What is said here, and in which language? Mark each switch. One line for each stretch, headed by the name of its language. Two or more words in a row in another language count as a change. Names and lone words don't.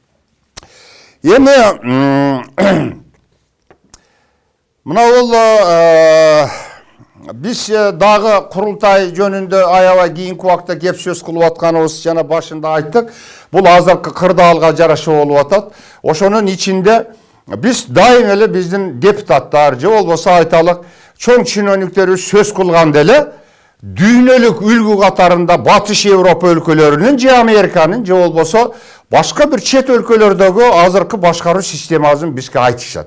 Kyrgyz: Эми мына ол биз дагы курултай жөнүндө аябай кийинки убакта кеп сөз кылып атканыбыз жана башында айттык. Бул азыркы кырдаалга жараша болуп атат. Ошонун ичинде Biz daim ele bizden deputatlar, je olbosa aytalık, çoğun çinönükleri söz kılgan dele, düynölük ülgü katarında Batış Avrupa ülkelerinin, je Amerikanın, je olbosa başka bir çet ülkelerdeki azırkı başkarı sistemazın bizge aytışat.